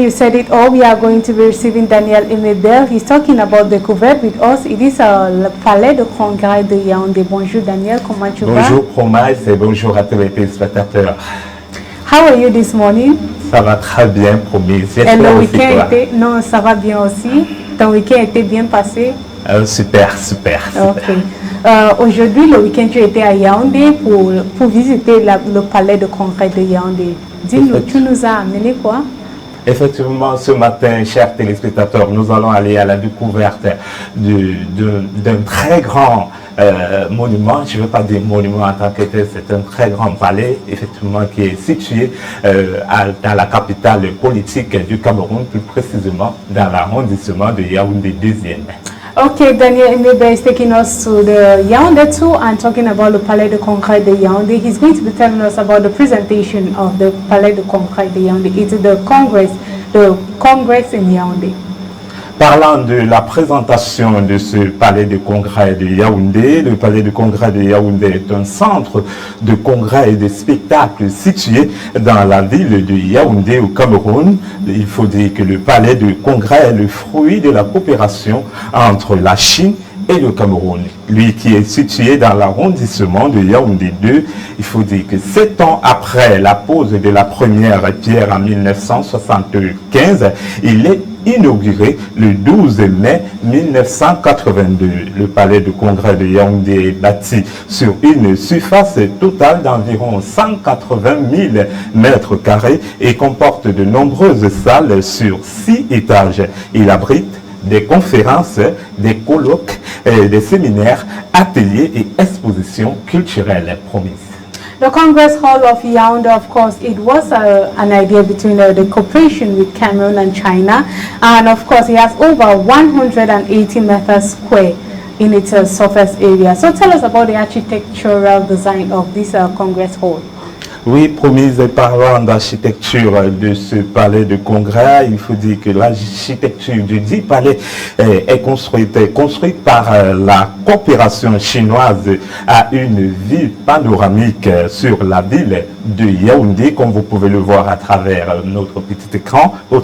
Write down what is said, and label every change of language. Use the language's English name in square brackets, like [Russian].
[English] You said it all. We are going to be receiving Daniel Emebel. He's talking about the couvert with us. It is [French] le palais de congrès de Yaoundé. Bonjour, Daniel. Comment tu vas? Bonjour, Promise, et bonjour à tous les téléspectateurs. [English] How are you this morning? [French] Ça va très bien, Promise. Et le week-end était... Non, ça va bien aussi. Ton week-end était bien passé? Super, super. Ok. Aujourd'hui, le week-end, tu étais à Yaoundé pour visiter le palais de congrès de Yaoundé. Dis-nous, tu nous as amené quoi? Effectivement, ce matin, chers téléspectateurs, nous allons aller à la découverte d'un très grand monument. Je ne veux pas dire monument en tant que tel, c'est un très grand palais, effectivement, qui est situé dans la capitale politique du Cameroun, plus précisément dans l'arrondissement de Yaoundé 2e. [English] Okay, Daniel Emebel is taking us to the Yaoundé tour and talking about the Palais de Congrès de Yaoundé. He's going to be telling us about the presentation of the Palais de Congrès de Yaoundé. It's the Congress in Yaoundé. [French] Parlant de la présentation de ce palais de congrès de Yaoundé, le palais de congrès de Yaoundé est un centre de congrès et de spectacles situé dans la ville de Yaoundé au Cameroun. Il faut dire que le palais de congrès est le fruit de la coopération entre la Chine et le Cameroun. Lui qui est situé dans l'arrondissement de Yaoundé 2, il faut dire que 7 ans après la pose de la première pierre en 1975, il est inauguré le 12 mai 1982. Le palais de congrès de Yaoundé est bâti sur une surface totale d'environ 180 000 mètres carrés et comporte de nombreuses salles sur 6 étages. Il abrite des conférences, des colloques, des séminaires, ateliers et expositions culturelles promises. [English] The Congress Hall of Yaoundé, of course, it was an idea between the cooperation with Cameroon and China. And of course, it has over 180 meters square in its surface area. So tell us about the architectural design of this Congress Hall. [French] Oui, Promise, parlant d'architecture de ce palais de congrès, il faut dire que l'architecture du dit palais est construite par la coopération chinoise à une vue panoramique sur la ville de Yaoundé, comme vous pouvez le voir à travers notre petit écran.